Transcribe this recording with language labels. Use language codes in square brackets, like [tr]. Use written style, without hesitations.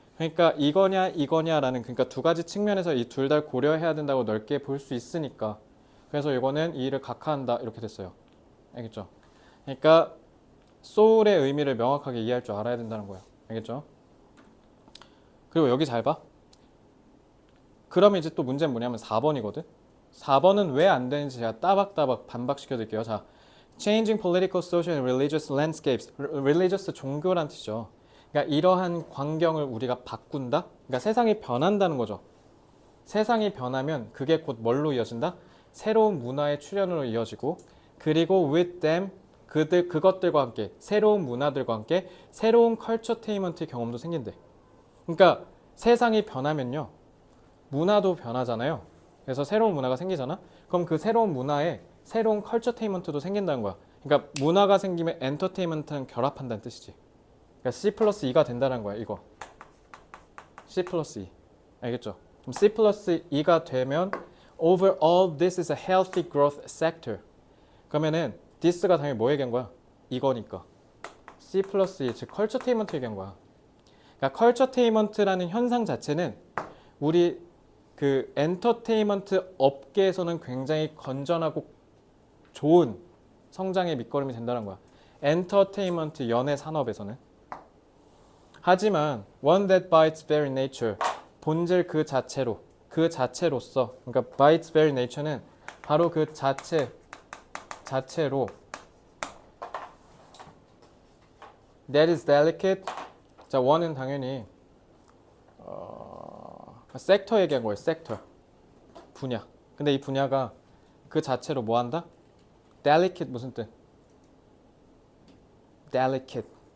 [ko] 그러니까 이거냐라는 그러니까 두 가지 측면에서 이 둘 다 고려해야 된다고 넓게 볼 수 있으니까 그래서 이거는 이 일을 각하한다 이렇게 됐어요. 알겠죠? 그러니까 소울의 의미를 명확하게 이해할 줄 알아야 된다는 거야. 알겠죠? 그리고 여기 잘 봐. 그러면 이제 또 문제는 뭐냐면 4번이거든. 4번은 왜 안 되는지 제가 따박따박 반박시켜 드릴게요. 자, [en] changing political, social, and religious landscapes. [ko] religious 종교란 뜻이죠. 그러니까 이러한 광경을 우리가 바꾼다. 그러니까 세상이 변한다는 거죠. 세상이 변하면 그게 곧 뭘로 이어진다? 새로운 문화의 출현으로 이어지고 그리고 with them 그것들과 함께 새로운 문화들과 함께 새로운 컬처테인먼트 경험도 생긴대. 그러니까 세상이 변하면요 문화도 변하잖아요. 그래서 새로운 문화가 생기잖아. 그럼 그 새로운 문화에 새로운 컬처테인먼트도 생긴다는 거야. 그러니까 문화가 생기면 엔터테인먼트는 결합한다는 뜻이지. 그러니까 C 플러스 2가 된다는 거야. 이거 C 플러스 2 알겠죠? 그럼 C 플러스 2가 되면 [en] overall this is a healthy growth sector. [ko] 그러면은 this가 당연히 뭐 얘기한 거야? 이거니까 C 플러스 2 즉 컬처테인먼트 얘기한 거야. 그러니까 컬처테인먼트라는 현상 자체는 우리 그 엔터테인먼트 업계에서는 굉장히 건전하고 좋은 성장의 밑거름이 된다는 거야. 엔터테인먼트 연예 산업에서는. 하지만 [en] one that by its very nature [ko] 본질 그 자체로서 그러니까 [en] by its very nature는 [ko] 바로 그 자체로 [en] that is delicate. [ko] 자, one은 당연히 섹터 얘기한 거예요. 섹터 분야. 근데 이 분야가 그 자체로 뭐 한다? delicate 무슨 뜻? [en] delicate.